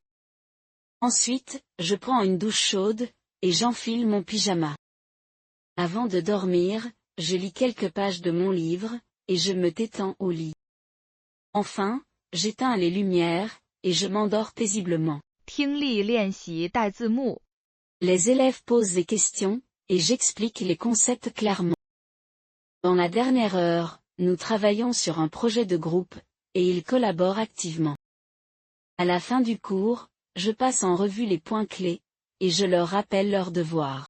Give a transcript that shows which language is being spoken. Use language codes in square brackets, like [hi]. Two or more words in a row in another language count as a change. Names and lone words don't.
[fr] Ensuite, je prends une douche chaude, et j'enfile mon pyjama. Avant de dormir, je lis quelques pages de mon livre, et je me détends au lit. Enfin, j'éteins les lumières, et je m'endors paisiblement. [zh] 听力练习带字幕。 [fr] Les élèves posent des questions, et j'explique les concepts clairement. Dans la dernière heure, nous travaillons sur un projet de groupe, et ils collaborent activement. À la fin du cours, je passe en revue les points clés, et je leur rappelle leurs devoirs.